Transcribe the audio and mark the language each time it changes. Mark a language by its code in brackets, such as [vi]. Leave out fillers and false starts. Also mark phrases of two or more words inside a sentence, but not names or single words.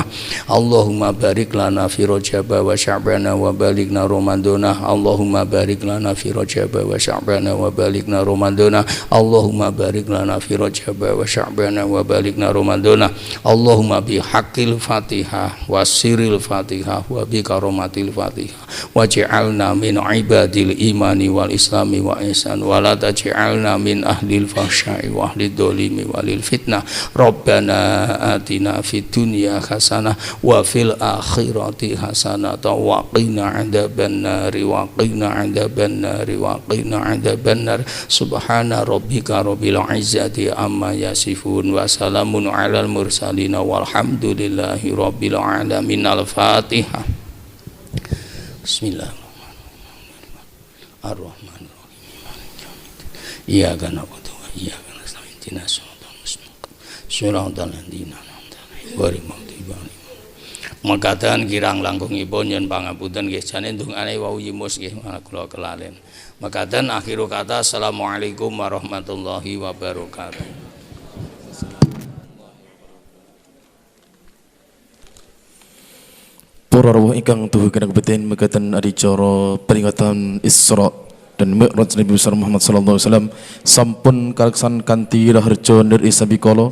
[ar] اللهم بارك لنا في رجب وشعبان وبلغنا رمضان. اللهم بارك لنا في رجب وشعبان وبلغنا رمضان. اللهم بارك لنا في رجب وشعبان وبلغنا رمضان. اللهم بحق الفاتحة وسر الفاتحة وبكرامة الفاتحة واجعلنا من عباد الإيمان والإسلام والإحسان ولا تجعلنا من أهل الفحشاء وأهل الظلم وأهل الفتنة. ربنا آتنا في الدنيا حسنة وفي الآخرة حسنة وقنا عذاب النار وقنا عذاب النار وقنا عذاب النار wa qina adzabannar wa qina adzabannar. سبحان ربك رب العزة عما يصفون وسلام على المرسلين والحمد لله رب العالمين. Al-Fatihah. Bismillahirrahmanirrahim. Ar-Rahmanirrahim. إياك نعبد وإياك نستعين. اهدنا الصراط المستقيم صراط الذين أنعمت عليهم. [jv] Mekaten kirang langkungipun yen pangapunten nggih jane ndongane wau yimus nggih kula kelalen. Mekaten akhiru kata [ar] السلام عليكم ورحمة الله وبركاته. [jv] Para rawuh ingkang tuhu kena kebeten mekaten adicara peringatan Isra dan Mi'raj Nabi besar Muhammad [ar] صلى الله عليه وسلم [jv] sampun kaleksan kanthi raharja nir isabikala.